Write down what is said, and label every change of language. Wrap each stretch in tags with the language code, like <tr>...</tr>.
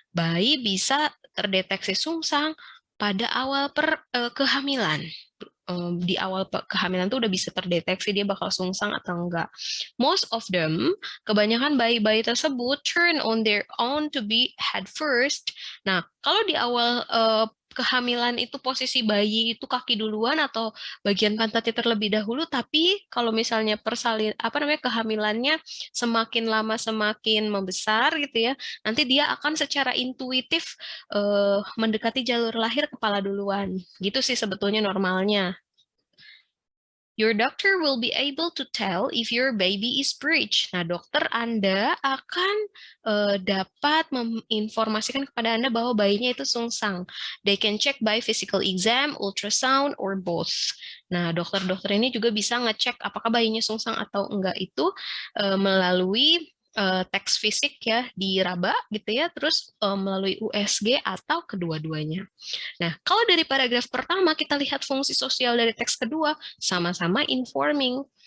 <id>Bayi bisa terdeteksi sungsang pada awal kehamilan. Di awal kehamilan tuh udah bisa terdeteksi dia bakal sungsang atau enggak.</id> <en>Most of them,</en> <id>kebanyakan bayi-bayi tersebut</id> <en>turn on their own to be head first.</en> <id>Nah, kalau di awal kehamilan itu posisi bayi itu kaki duluan atau bagian pantatnya terlebih dahulu, tapi kalau misalnya kehamilannya semakin lama semakin membesar gitu ya, nanti dia akan secara intuitif mendekati jalur lahir kepala duluan. Gitu sih sebetulnya normalnya.</id> <en>Your doctor will be able to tell if your baby is breech.</en> <id>Nah, dokter Anda akan dapat menginformasikan kepada Anda bahwa bayinya itu sungsang.</id> <en>They can check by physical exam, ultrasound, or both.</en> <id>Nah, dokter-dokter ini juga bisa ngecek apakah bayinya sungsang atau enggak itu melalui teks fisik ya diraba gitu ya, terus melalui USG atau kedua-duanya. Nah, kalau dari paragraf pertama kita lihat fungsi sosial dari teks kedua, sama-sama informing.</id>